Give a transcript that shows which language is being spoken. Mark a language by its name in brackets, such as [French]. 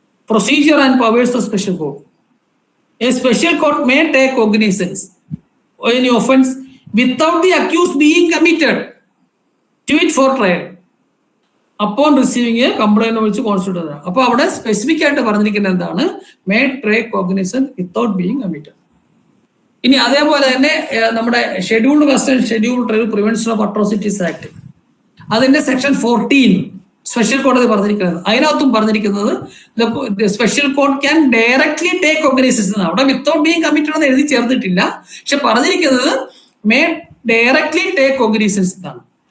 [English] Procedure and powers of special court. A special court may take cognizance of any offence without the accused being committed to it for trial upon receiving a complaint which constitutes. [Malayalam] അപ്പോൾ അവിടെ specific ആയിട്ട് പറഞ്ഞിരിക്കുന്നത് എന്താണ്? [English] May take cognizance without being committed. [Malayalam] ഇനി അതേപോലെ തന്നെ നമ്മുടെ scheduled custody scheduled trial prevention of atrocities act, അതിന്റെ സെക്ഷൻ 14 സ്പെഷ്യൽ കോടതി പറഞ്ഞിരിക്കുന്നത്, അതിനകത്തും പറഞ്ഞിരിക്കുന്നത് [English] Special court can directly take cognizance. [Malayalam] അവിടെ വിത്തൗട്ട് ബീങ് കമ്മിറ്റഡ് എന്ന് എഴുതി ചേർത്തിട്ടില്ല, പക്ഷെ പറഞ്ഞിരിക്കുന്നത് [English] may directly take cognizance [Malayalam] എന്നാണ്.